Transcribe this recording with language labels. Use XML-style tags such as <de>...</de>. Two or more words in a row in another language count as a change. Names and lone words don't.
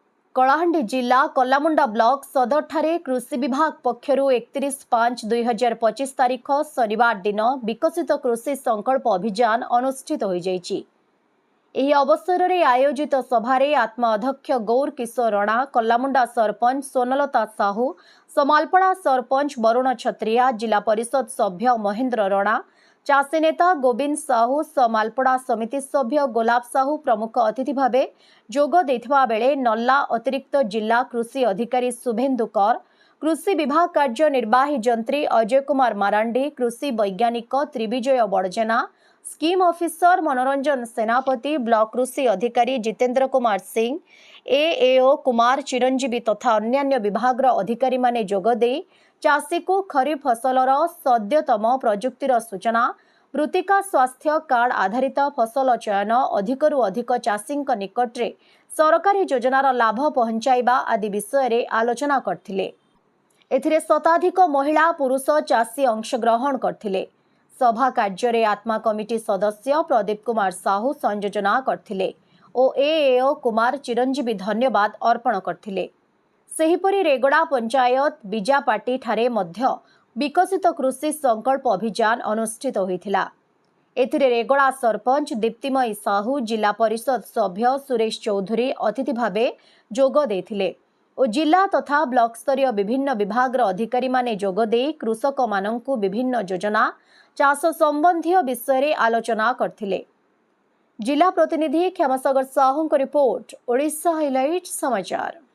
<or>କଳାହାଣ୍ଡି ଜିଲ୍ଲା କଳାମୁଣ୍ଡା ବ୍ଲକ ସଦର ଠାରେ କୃଷି ବିଭାଗ ପକ୍ଷରୁ 31/5/2025 ତାରିଖ ଶନିବାର ଦିନ ବିକଶିତ କୃଷି ସଙ୍କଳ୍ପ ଅଭିଯାନ ଅନୁଷ୍ଠିତ ହୋ ଯାଇଛି। ଏହି ଅବସର ରେ ଆୟୋଜିତ ସଭାରେ ଆତ୍ମା ଅଧ୍ୟକ୍ଷ ଗୌର କିଶୋର ରାଣା, କଳାମୁଣ୍ଡା ସରପଞ୍ଚ ସୋନଲତା ସାହୁ, ସମାଲପଡ଼ା ସରପଞ୍ଚ ବରୁଣ ଛତ୍ରିଆ, ଜିଲ୍ଲା ପରିଷଦ ସଭ୍ୟ ମହେନ୍ଦ୍ର ରାଣା, ଚାଷୀ ନେତା ଗୋବିନ୍ଦ ସାହୁ, ସମାଲପଡ଼ା ସମିତି ସଭ୍ୟ ଗୋଲାପ ସାହୁ ପ୍ରମୁଖ ଅତିଥି ଭାବେ ଯୋଗ ଦେଇଥିବା ବେଳେ ନଲ୍ଲା ଅତିରିକ୍ତ ଜିଲ୍ଲା କୃଷି ଅଧିକାରୀ ଶୁଭେନ୍ଦୁ କର, କୃଷି ବିଭାଗ କାର୍ଯ୍ୟ ନିର୍ବାହୀ ଯନ୍ତ୍ରୀ ଅଜୟ କୁମାର ମାରାଣ୍ଡି, କୃଷି ବୈଜ୍ଞାନିକ ତ୍ରିବିଜୟ ବଡ଼ଜେନା, ସ୍କିମ ଅଫିସର ମନୋରଞ୍ଜନ ସେନାପତି, ବ୍ଲକ କୃଷି ଅଧିକାରୀ ଜିତେନ୍ଦ୍ର କୁମାର ସିଂହ, ଏଏଓ କୁମାର ଚିରଞ୍ଜୀବୀ ତଥା ଅନ୍ୟାନ୍ୟ ବିଭାଗ ଅଧିକାରୀ ମାନେ ଯୋଗଦେଇ ଚାଷୀ କୁ ଖରିଫ ଫସଲର ସଦ୍ୟତମ ପ୍ରଯୁକ୍ତିର ସୂଚନା, ମୃତ୍ତିକା ସ୍ୱାସ୍ଥ୍ୟ କାର୍ଡ ଆଧାରିତ ଫସଲ ଚୟନ, ଅଧିକରୁ ଅଧିକ ଚାଷୀ ନିକଟରେ ସରକାରୀ ଯୋଜନାର ଲାଭ ପହଞ୍ଚାଇବା ଆଦି ବିଷୟ ରେ ଆଲୋଚନା କରିଥିଲେ। ଏଥିରେ ଶତାଧିକ ମହିଳା ପୁରୁଷ ଚାଷୀ ଅଂଶଗ୍ରହଣ କରିଥିଲେ। ସଭା କାର୍ଯ୍ୟ ରେ ଆତ୍ମା କମିଟି ସଦସ୍ୟ ପ୍ରଦୀପ କୁମାର ସାହୁ ସଂଯୋଜନା କରିଥିଲେ ଓ ଏଏଓ କୁମାର ଚିରଞ୍ଜୀବୀ ଧନ୍ୟବାଦ ଅର୍ପଣ କରିଥିଲେ। ସେହିପରି ରେଗଡ଼ା ପଞ୍ଚାୟତ ବିଜାପାଟି ଠାରେ ମଧ୍ୟ ବିକଶିତ କୃଷି ସଙ୍କଳ୍ପ ଅଭିଯାନ ଅନୁଷ୍ଠିତ ହୋଇଥିଲା। ଏଥିରେ ରେଗଡ଼ା ସରପଞ୍ଚ ଦୀପ୍ତିମୟୀ ସାହୁ, ଜିଲ୍ଲା ପରିଷଦ ସଭ୍ୟ ସୁରେଶ ଚୌଧୁରୀ ଅତିଥି ଭାବେ ଯୋଗ ଦେଇଥିଲେ ଆଉ ଜିଲ୍ଲା ତଥା ବ୍ଲକ ସ୍ତରୀୟ ବିଭିନ୍ନ ବିଭାଗ ଅଧିକାରୀ ମାନେ ଯୋଗ ଦେଇ କୃଷକ ମାନଙ୍କୁ ବିଭିନ୍ନ ଯୋଜନା ଚାଷ ସମ୍ବନ୍ଧୀ ବିଷୟ ରେ ଆଲୋଚନା କରିଥିଲେ। ଜିଲ୍ଲା ପ୍ରତିନିଧି କ୍ଷମାସାଗର ସାହୁ ରିପୋର୍ଟ, ଓଡ଼ିଶା ହାଇଲାଇଟ ସମାଚାର।</or>